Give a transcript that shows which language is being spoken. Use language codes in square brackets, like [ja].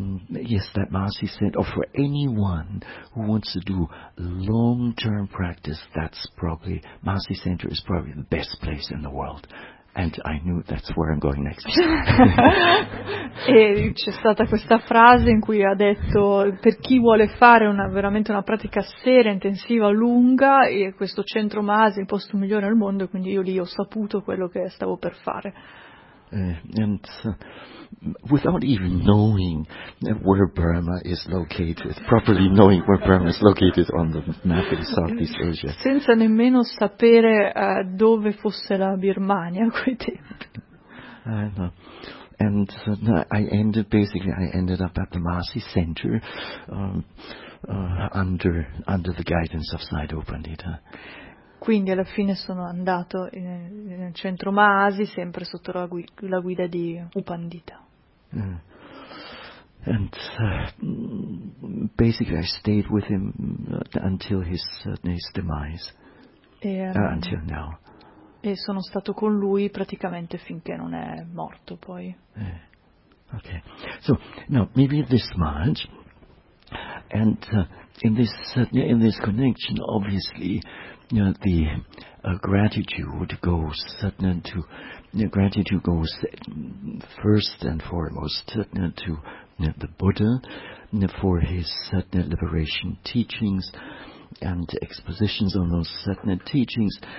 [en] Yes, that Maharshi said, oh, for anyone who wants to do long-term practice, that's probably, Maharshi Center is probably the best place in the world. And I knew that's where I'm going next. [it] E c'è stata questa frase in cui ha detto, per chi vuole fare una, veramente una pratica seria, intensiva, lunga, e questo centro Maharshi è il posto migliore al mondo, quindi io lì ho saputo quello che stavo per fare. [en] And without even knowing where Burma is located, properly knowing where Burma is located on the map in Southeast Asia. [it] Senza nemmeno sapere dove fosse la Birmania a quei tempi. [en] And I ended up at the Maharshi Center under the guidance of Sayadaw Pandita. [it] Quindi alla fine sono andato nel centro Maharshi, sempre sotto la guida di Upandita. [en] And basically I stayed with him until his demise. Until now. [it] E sono stato con lui praticamente finché non è morto poi. [en] Okay. So now maybe this much. And in this connection, obviously, you know, the gratitude goes first and foremost to the Buddha for his Satna liberation teachings and expositions on those Satna teachings.